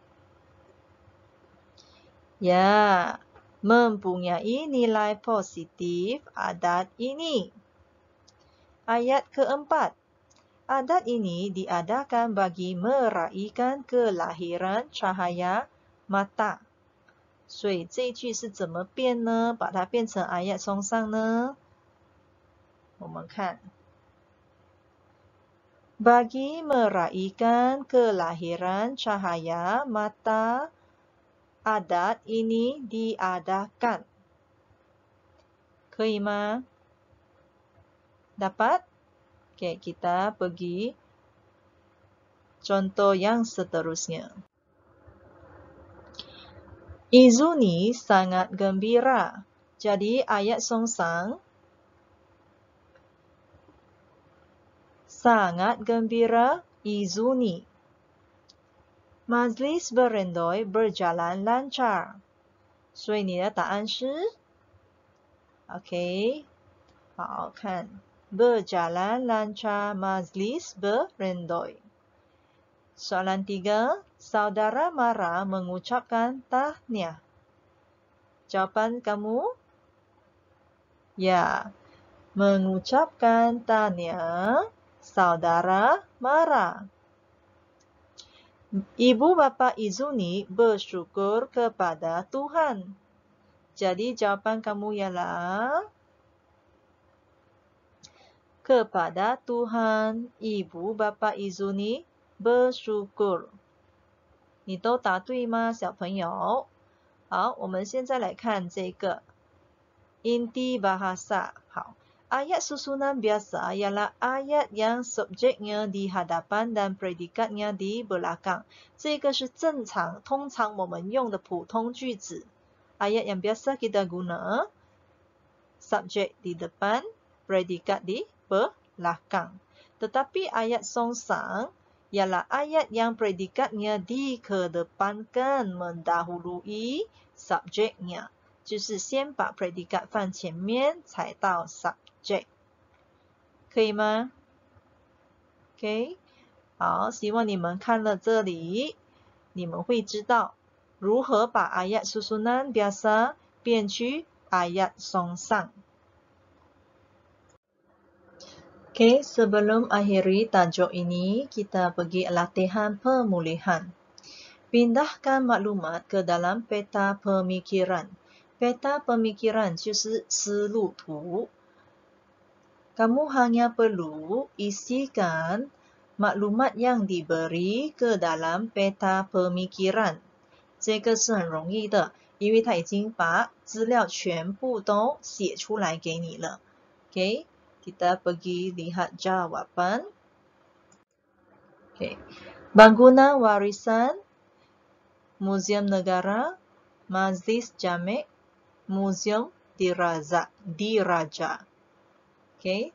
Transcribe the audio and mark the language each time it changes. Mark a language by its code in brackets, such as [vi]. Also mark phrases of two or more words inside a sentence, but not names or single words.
[ms] Ya, mempunyai nilai positif adat ini. Ayat keempat. Adat ini diadakan bagi meraihkan kelahiran cahaya mata。 [zh] 所以这一句是怎么变呢？把它变成 [ms] ayat song sang [zh] 呢？我们看 [ms] bagi meraihkan kelahiran cahaya mata adat ini diadakan。 [zh] 可以吗？ Dapat? [ms] Oke, kita pergi contoh yang seterusnya. Izuni sangat gembira. Jadi ayat song sang sangat gembira Izuni. Majlis berendoi berjalan lancar。 [zh] 所以你的答案是 [ms] OK， [zh] 好看 [ms] berjalan lancar majlis berendoi。Soalan 3, saudara Mara mengucapkan tahniah. Jawaban kamu? Ya, mengucapkan tahniah saudara Mara. Ibu bapa Izuni bersyukur kepada Tuhan. Jadi jawaban kamu ialah kepada Tuhan ibu bapa Izuni bersyukur。 [zh] 你都答对吗，小朋友？好，我们现在来看这个 [ms] inti bahasa。好， ayat susunan biasa ialah ayat yang subjeknya di hadapan dan predikatnya di belakang。 [zh] 这个是通常我们用的普通句子。 [ms] ayat yang biasa kita guna subjek di depan, predikat di belakang。tetapi ayat song sang ialah ayat yang predikatnya dikedepankan mendahului subjeknya， [zh] 就是先把 predikat 放前面才到 subject， 可以吗 ？OK， 好，希望你们看了这里，你们会知道如何把 [ms] ayat susunan biasa [zh] 变去 [ms] ayat song sang。 Oke, sebelum akhiri tajuk ini, kita pergi latihan pemulihan. Pindahkan maklumat ke dalam peta pemikiran. Peta pemikiran [zh] 就是思路图。 [ms] Kamu hanya perlu isikan maklumat yang diberi ke dalam peta pemikiran。 [zh] 这个是很容易的，因为它已经把资料全部都写出来给你了。OK。 [ms] Kita pergi lihat jawapan. Okay. Bangunan warisan, Museum Negara, Majlis Jamek, Museum Diraja. Okay.